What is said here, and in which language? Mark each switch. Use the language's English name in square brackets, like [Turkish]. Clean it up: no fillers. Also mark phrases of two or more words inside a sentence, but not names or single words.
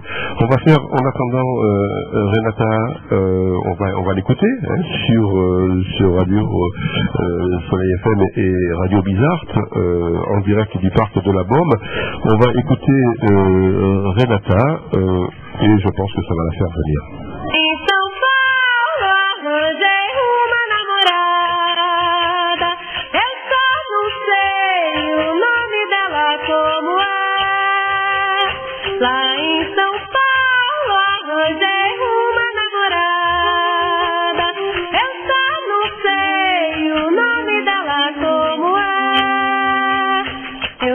[French] On va faire, en attendant, Renata, on va l'écouter sur Radio Soleil FM et Radio Bizarre en direct du parc de la Baume. On va écouter Renata et je pense que ça va la faire venir. [Portuguese] Em São Paulo arranjei uma namorada, eu só não sei o nome dela como é. Lá em São Paulo arranjei uma namorada, eu só não sei o nome dela como é.